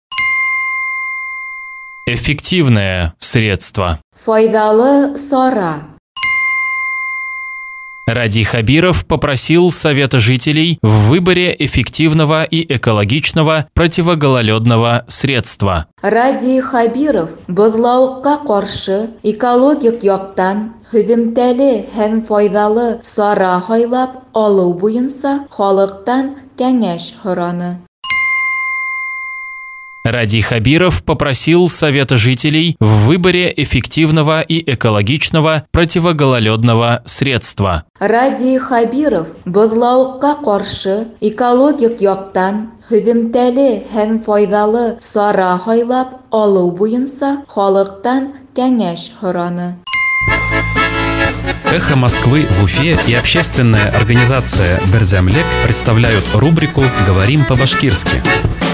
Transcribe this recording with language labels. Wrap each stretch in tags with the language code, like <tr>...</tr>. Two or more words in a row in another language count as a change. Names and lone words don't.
<ru>Эффективное средство.</ru> <ba>Файдалы сора.</ba> <ru>Ради Хабиров попросил Совета жителей в выборе эффективного и экологичного противогололедного средства.</ru> <ba>Ради Хабиров быдлауыкка каршы экологик яктан һөҙөмтәле һәм файдалы сара һайлап алыу буенча халыктан кәңәш һораны.</ba> <ru>Ради Хабиров попросил Совета жителей в выборе эффективного и экологичного противогололедного средства.</ru> <ba>Ради Хабиров быдлауыкка каршы экологик яктан һөҙөмтәле һәм файдалы сара һайлап алыу буенча халыктан кәңәш һораны.</ba> <ru>Эхо Москвы в Уфе и общественная организация Берзямлек представляют рубрику «Говорим по-башкирски».</ru>